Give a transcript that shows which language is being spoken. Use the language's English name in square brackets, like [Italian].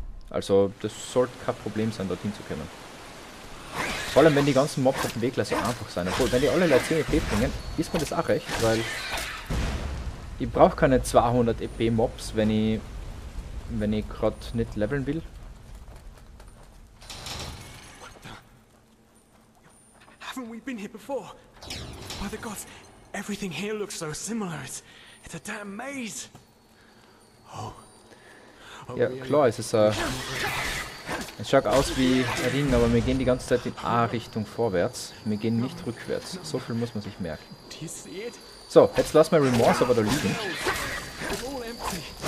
[German] Also das sollte kein Problem sein, dorthin zu kommen. Vor allem wenn die ganzen Mobs auf dem Weg so einfach sein. Obwohl, wenn die alle Leute 10 EP bringen, ist mir das auch recht, weil ich brauche keine 200 EP Mobs, wenn ich gerade nicht leveln will. [English] Haven't we been here before? By the gods, everything here looks so similar. It's a damn maze. [German] Ja, klar, es schaut aus wie ein Ring, aber wir gehen die ganze Zeit in A-Richtung vorwärts. Wir gehen nicht rückwärts. So viel muss man sich merken. [English] Do you see it? [German] So, jetzt lassen wir Remorse aber da liegen. [English] It's all empty.